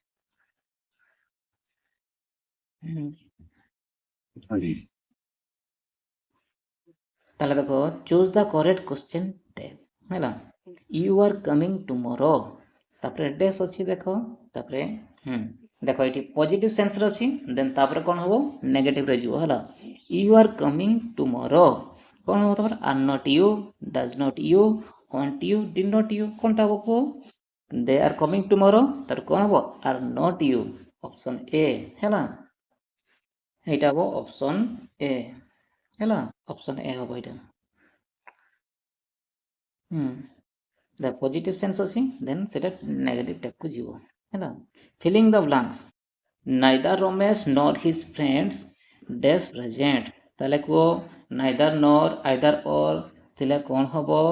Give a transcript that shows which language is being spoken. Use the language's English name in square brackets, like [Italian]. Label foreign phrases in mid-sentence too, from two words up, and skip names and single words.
[Odia] ତାହେଲେ ଦେଖ [English] choose the correct question ten [Odia] ହେଲା, [English] you are coming tomorrow, [Odia] ତାପରେ ଡେସ୍ ଅଛି ଦେଖ, ତାପରେ ଦେଖ ଏଠି [English] positive senseରେ [Odia] ଅଛି, ଦେନ୍ ତାପରେ କ'ଣ ହବ? ନେଗେଟିଭରେ ଯିବ ହେଲା। [English] you are coming tomorrow, [Odia] କ'ଣ ହବ ତାପରେ? [English] are not you, does not you, want you, did not you, [Odia] କ'ଣଟା ହବ କୁହ? [English] they are coming tomorrow, [Odia] ତାର କ'ଣ ହବ? [English] are not you, [Odia] ଅପସନ୍ ଏ ହେଲା, ଏଇଟା ହବ ଅପସନ୍ ଏ ହେଲା, ଅପସନ୍ ଏ ହବ ଏଇଟା। [English] the positive sense [Odia] ଅଛି, ଦେନ୍ ସେଟା [English] negative typeକୁ [Odia] ଯିବ ହେଲା। [English] filling the blanks, neither Ramesh nor his friends dash present, [Odia] ତାହେଲେ କୁହ [English] neither nor either or [Odia] ଥିଲେ କ'ଣ ହବ?